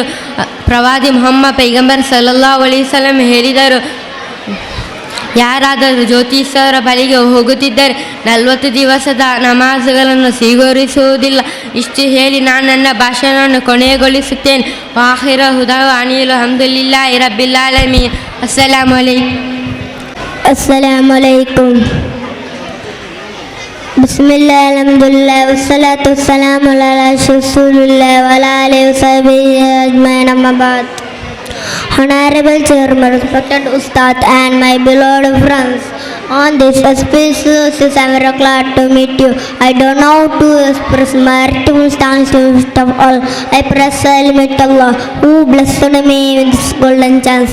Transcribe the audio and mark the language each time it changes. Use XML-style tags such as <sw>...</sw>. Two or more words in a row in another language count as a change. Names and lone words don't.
<kn>ಪ್ರವಾದಿ ಮುಹಮ್ಮದ್ ಪೈಗಂಬರ್</kn> <ar>صلى الله عليه وسلم</ar> <kn>ಹೇಳಿದರು, ಯಾರಾದರೂ ಜ್ಯೋತಿಷರ ಬಳಿಗೆ ಹೋಗುತ್ತಿದ್ದರೆ 40 ದಿವಸದ ನಮಾಜುಗಳನ್ನು ಸ್ವೀಕರಿಸುವುದಿಲ್ಲ. ಇಷ್ಟು ಹೇಳಿ ನಾನು ನನ್ನ ಭಾಷಣವನ್ನು ಕೊನೆಗೊಳಿಸುತ್ತೇನೆ.</kn> <ar>وآخر دعوانا أن الحمد لله رب العالمين. السلام عليكم. السلام عليكم. بسم الله، الحمد لله، والصلاة والسلام على رسول الله وعلى آله وصحبه أجمعين، أما بعد.</ar> <en>Honorable Chairman, respected Ustad and my beloved friends, on this auspicious I am very glad to meet you. I don't know how to express my gratitude thanks to first of all. I praise Almighty Allah who blessed me with this golden chance.</en>